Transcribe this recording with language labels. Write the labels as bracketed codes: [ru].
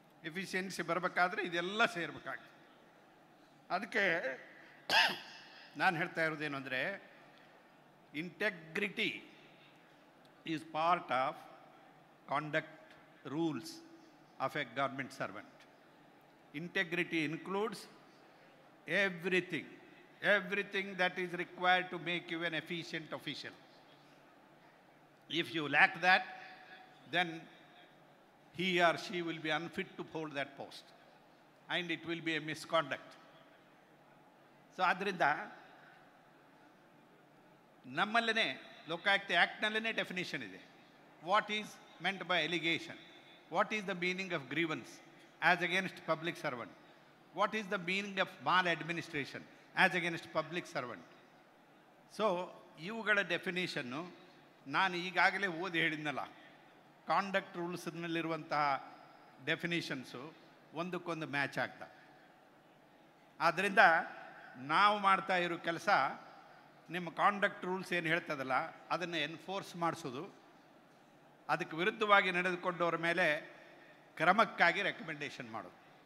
[kn] Efficiency ಬರಬೇಕಾದ್ರೆ ಇದೆಲ್ಲ ಸೇರಬೇಕಾಗುತ್ತೆ. ಅದಕ್ಕೆ ನಾನು ಹೇಳ್ತಾ ಇರೋದೇನು ಅಂದರೆ, [en] Integrity is part of conduct rules of a government servant. Integrity includes everything that is required to make you an efficient official. If you lack that, then he or she will be unfit to hold that post, and it will be a misconduct. [kn] So adrinda ನಮ್ಮಲ್ಲೇ Lokayukta ಆ್ಯಕ್ಟ್ನಲ್ಲೇ definition ಇದೆ. [en] What is meant by allegation, what is the meaning of grievance as against public servant, what is the meaning of maladministration as against public servant. [kn] So ಇವುಗಳ definition ನಾನು ಈಗಾಗಲೇ ಓದಿ ಹೇಳಿದ್ನಲ್ಲ. Conduct ರೂಲ್ಸ್ನಲ್ಲಿರುವಂತಹ ಡೆಫಿನೇಷನ್ಸು ಒಂದಕ್ಕೊಂದು match ಆಗ್ತವೆ. ಆದ್ದರಿಂದ ನಾವು ಮಾಡ್ತಾ ಇರೋ ಕೆಲಸ, ನಿಮ್ಮ ಕಾಂಡಕ್ಟ್ ರೂಲ್ಸ್ ಏನು ಹೇಳ್ತದಲ್ಲ ಅದನ್ನು ಎನ್ಫೋರ್ಸ್ ಮಾಡಿಸೋದು, ಅದಕ್ಕೆ ವಿರುದ್ಧವಾಗಿ ನಡೆದುಕೊಂಡವ್ರ ಮೇಲೆ ಕ್ರಮಕ್ಕಾಗಿ ರೆಕಮೆಂಡೇಷನ್ ಮಾಡೋದು.